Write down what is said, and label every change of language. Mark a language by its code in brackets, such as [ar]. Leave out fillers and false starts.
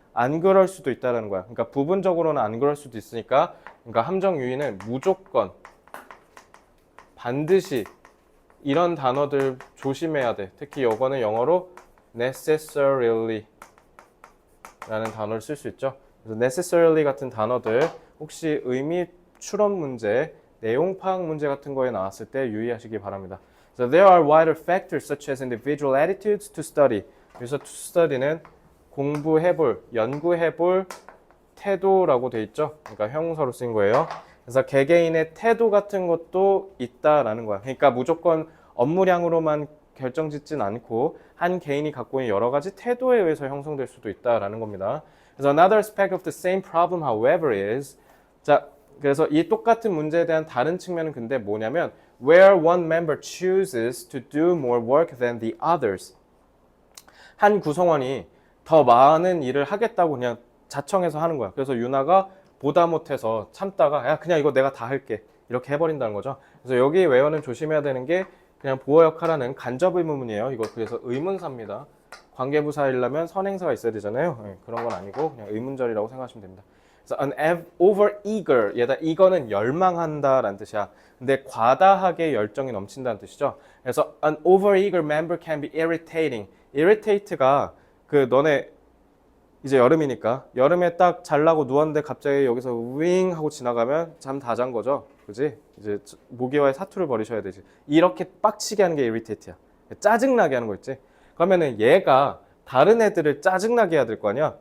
[ko] 안 그럴 수도 있다는 거야. 그러니까 부분적으로는 안 그럴 수도 있으니까, 그러니까 함정 유의는 무조건 반드시 이런 단어들 조심해야 돼. 특히 이거는 영어로 necessarily 라는 단어를 쓸 수 있죠. 그래서 necessarily 같은 단어들 혹시 의미 추론 문제, 내용 파악 문제 같은 거에 나왔을 때 유의하시기 바랍니다. [en] So there are wider factors such as individual attitudes to study. [ko] 그래서 to study는 공부해볼, 연구해볼 태도라고 돼 있죠. 그러니까 형용사로 쓰인 거예요. 그래서 개개인의 태도 같은 것도 있다라는 거야. 그러니까 무조건 업무량으로만 결정짓진 않고 한 개인이 갖고 있는 여러 가지 태도에 의해서 형성될 수도 있다라는 겁니다. [en] 그래서 another aspect of the same problem, however, is [ko] 자, 그래서 이 똑같은 문제에 대한 다른 측면은 근데 뭐냐면 [en] where one member chooses to do more work than the others. [ko] 한 구성원이 더 많은 일을 하겠다고 그냥 자청해서 하는 거야. 그래서 유나가 보다 못해서 참다가 야 그냥 이거 내가 다 할게 이렇게 해버린다는 거죠. 그래서 여기 외어는 조심해야 되는 게 그냥 보어 역할하는 간접 의문문이에요. 이거 그래서 의문사입니다. 관계부사이려면 선행사가 있어야 되잖아요. 네, 그런 건 아니고 그냥 의문절이라고 생각하시면 됩니다. 그래서 an over-eager, 얘다 이거는 열망한다라는 뜻이야. 근데 과다하게 열정이 넘친다는 뜻이죠. [en] 그래서 an over-eager member can be irritating. [ko] irritate가 그 너네 이제 여름이니까 여름에 딱 잘라고 누웠는데 갑자기 여기서 윙 하고 지나가면 잠 다 잔 거죠. 그지? 이제 모기와의 사투를 벌이셔야 되지. 이렇게 빡치게 하는 게 irritate야. 짜증나게 하는 거 있지. 그러면은 얘가 다른 애들을 짜증나게 해야 될 거 아니야.